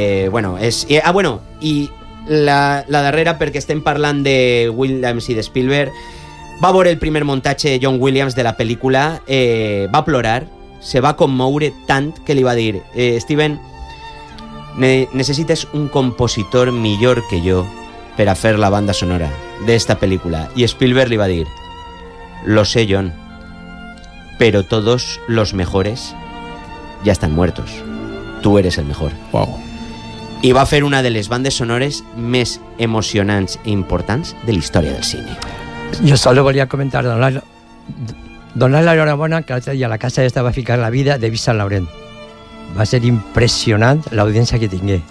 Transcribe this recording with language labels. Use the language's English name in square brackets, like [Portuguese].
[Catalan] I la darrera, perquè estem parlant de Williams i de Spielberg, va veure el primer muntatge de John Williams de la pel·lícula, va plorar, se va commoure tant que li va dir, Steven, necessites un compositor millor que jo per a fer la banda sonora d'esta pel·lícula. I Spielberg li va dir, [Spanish] lo sé, John, pero todos los mejores ya están muertos. Tú eres el mejor. Wow. [Catalan] I va fer una de les bandes sonores més emocionants i importants de la història del cine. Jo solo volia comentar, donar la enhorabona que l'altre dia a la casa esta va ficar la vida de Vincent Laurent. Va ser impressionant l'audiència que tingué.